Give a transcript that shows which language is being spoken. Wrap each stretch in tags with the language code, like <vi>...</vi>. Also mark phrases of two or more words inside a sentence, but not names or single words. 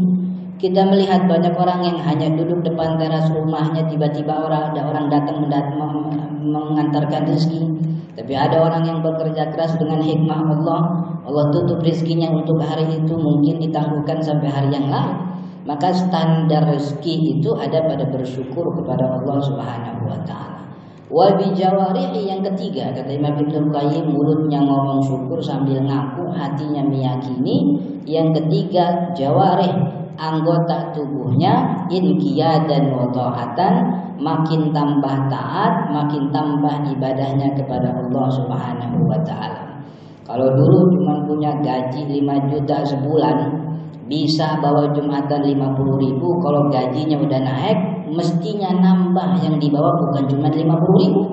<id>Kita melihat banyak orang yang hanya duduk depan teras rumahnya, tiba-tiba ada orang datang mengantarkan rezeki. Tapi ada orang yang bekerja keras dengan hikmah Allah. Allah tutup rezekinya untuk hari itu, mungkin ditangguhkan sampai hari yang lain. Maka standar rezeki itu ada pada bersyukur kepada Allah</id> <ar>سبحانه وتعالى. وبجوارحه,</ar> <id>yang ketiga kata Imam Ibnu Qayyim, mulutnya ngomong syukur sambil ngaku, hatinya meyakini. Yang ketiga jawarih, anggota tubuhnya</id> <ar>انقيادا وطاعة,</ar> <id>makin tambah taat, makin tambah ibadahnya kepada Allah</id> <ar>سبحانه وتعالى.</ar> <id>Kalau dulu cuma punya gaji 5 juta sebulan, bisa bawa Jumatan 50.000, kalau gajinya udah naik mestinya nambah, yang dibawa bukan cuma 50.000.</id>